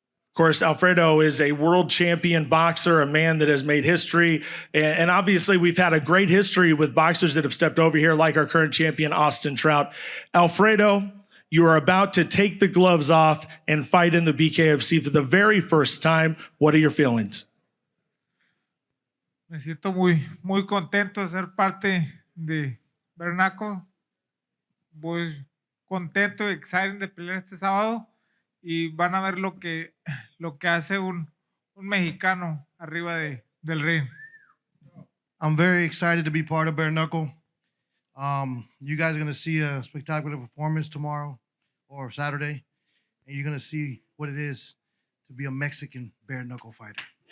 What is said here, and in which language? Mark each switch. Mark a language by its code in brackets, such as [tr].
[en] Of course, Alfredo is a world champion boxer, a man that has made history. And obviously, we've had a great history with boxers that have stepped over here, like our current champion, Austin Trout. Alfredo, you are about to take the gloves off and fight in the BKFC for the very first time. What are your feelings? [es] Me siento muy contento de ser parte de Bernaco. Voy contento, excited de pelear este sábado y van a ver lo que hace un mexicano arriba del ring. [en] I'm very excited to be part of Bare Knuckle. You guys are going to see a spectacular performance tomorrow or Saturday, and you're going to see what it is to be a Mexican bare knuckle fighter.